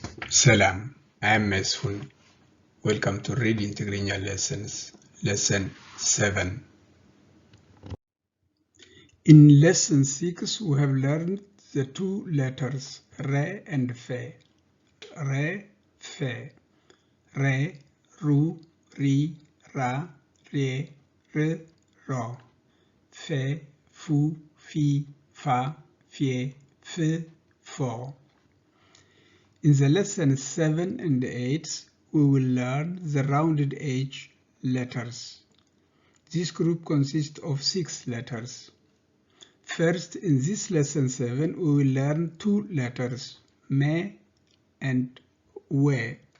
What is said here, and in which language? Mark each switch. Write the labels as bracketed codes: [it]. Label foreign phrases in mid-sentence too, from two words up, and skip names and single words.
[en] Salam, I am Mesfun. Welcome to Reading Tigrinya Lessons, Lesson 7. In Lesson 6, we have learned the two letters Re and Fe. Re, Fe. Re, Ru, Ri, Ra, Re, R, Ro. Fe, Fu, Fi, Fa, Fie, F, Fo. In the lesson 7 and 8, we will learn the rounded edge letters. This group consists of 6 letters. First, in this lesson 7, we will learn 2 letters, Me and We.